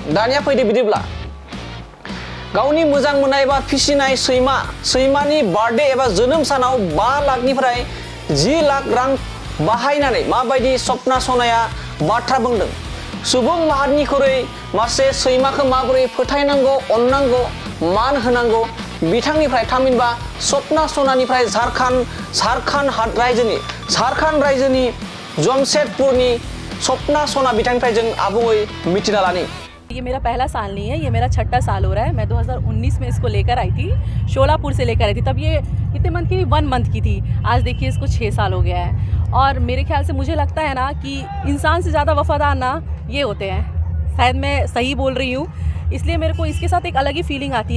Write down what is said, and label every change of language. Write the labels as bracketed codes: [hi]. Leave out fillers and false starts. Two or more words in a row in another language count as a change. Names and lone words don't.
[brx] दानिया फैदो बिदिब्ला गावनि मोजां मोननाय एबा फिसिनाय सैमानि बार्थडे एबा जोनोम सानाव 5 लाखनिफ्राय 10 लाख रां बाहायनानै माबायदि सपना सनाया बाथ्रा बुंदों सुबुं माहारिनिख्रुइ मासे सैमाखौ माबोरै फोथायनांगौ अननांगौ मान होनांगौ बिथांनिफ्राय थामहिनबा सपना सनानिफ्राय झारखंड रायजोनि जमशेदपुरनि सपना सना बिथांनिफ्राय जों आबुङै मिथिना लानि। [hi] ये मेरा पहला साल नहीं है, ये मेरा छठा साल हो रहा है। मैं 2019 में इसको लेकर आई थी, शोलापुर से लेकर आई थी। तब ये कितने मंथ की थी? 1 मंथ की थी। आज देखिए इसको 6 साल हो गया है और मेरे ख्याल से मुझे लगता है ना कि इंसान से ज़्यादा वफादार ना ये होते हैं। शायद मैं सही बोल रही हूँ, इसलिए मेरे को इसके साथ एक अलग ही फीलिंग आती है।